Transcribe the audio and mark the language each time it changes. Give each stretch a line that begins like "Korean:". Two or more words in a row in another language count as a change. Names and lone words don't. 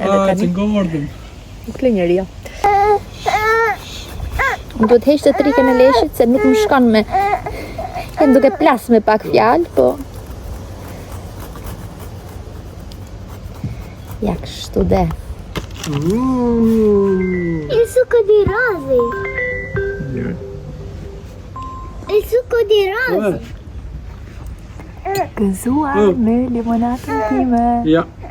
Albanian: Edhe tani. Nuk le njëri, jo. Do të heq të trikën e leshit, se nuk më shkon me... Jem duke plas me pak fjalë, po... Ja, kështu dhe.
Italian: Il succo di rose. Il succo di rose.
Albanian: Gëzuar me limonatën time. Ja.